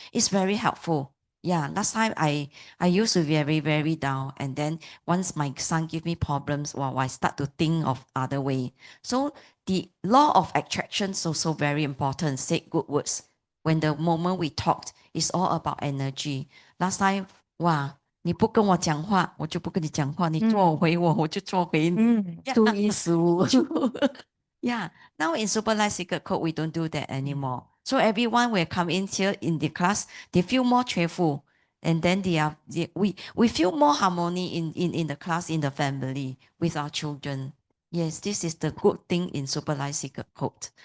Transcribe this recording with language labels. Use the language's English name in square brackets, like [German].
[English] It's very helpful. Yeah, last time I used to be very down, and then once my son give me problems, well, I start to think of other way. So the law of attraction is also very important. Say good words. When the moment we talked, it's all about energy. Last time, [Chinese] 哇，你不跟我讲话，我就不跟你讲话；你做回我，我就做回你。初一十五。 [English] Yeah. Now in Super Light Secret Code, we don't do that anymore. So everyone will come in here in the class, they feel more cheerful. And then we feel more harmony in the class, in the family, with our children. Yes, this is the good thing in Super Light Secret Code.